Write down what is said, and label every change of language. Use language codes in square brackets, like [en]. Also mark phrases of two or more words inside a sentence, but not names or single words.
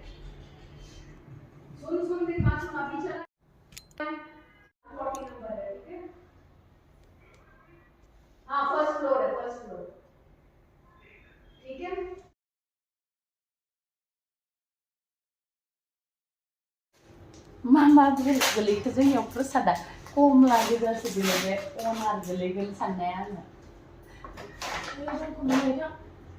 [hi] सुन मेरे पास अभी चला 40 नंबर है ठीक है हाँ [en] first floor [hi] ठीक है [brx] मामा गोलैखो जोंनियाव प्रसादा खम लागोजासो दिनै बे अनार गोलैगोन साननाया आङो